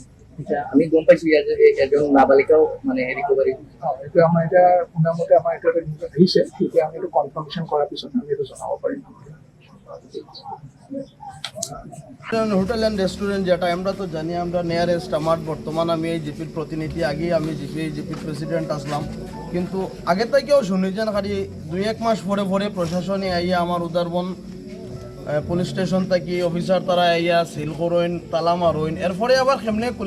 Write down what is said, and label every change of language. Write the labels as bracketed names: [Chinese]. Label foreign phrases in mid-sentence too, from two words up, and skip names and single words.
[Assamese] এতিয়া আমি গম পাইছো ইয়াত যে এজন নাবালিকাও মানে ৰিকভাৰী এইটো আমাৰ এতিয়া শুনামতে আমাৰ এইটো এটা নিউজ আহিছে তেতিয়া আমি এইটো কনফাৰ্মেশ্যন কৰাৰ পিছত আমি এইটো জনাব পাৰিম [English] hotel and restaurant [Sylheti] যেটা আমরা তো জানি আমরা নিয়ারেস্ট আমার বর্তমান আমি এই জিপির প্রতিনিধি আগে আমি জিপির প্রেসিডেন্ট আসলাম কিন্তু আগে থেকেও শুনেছেন খালি 2-1 মাস পরে প্রশাসনে আইয়া আমার উদারবন [English] police station [Sylheti] থেকে অফিসার তারা আইয়া সিল করইন তালা মারইন এরপরে আবার কেমনে খুলে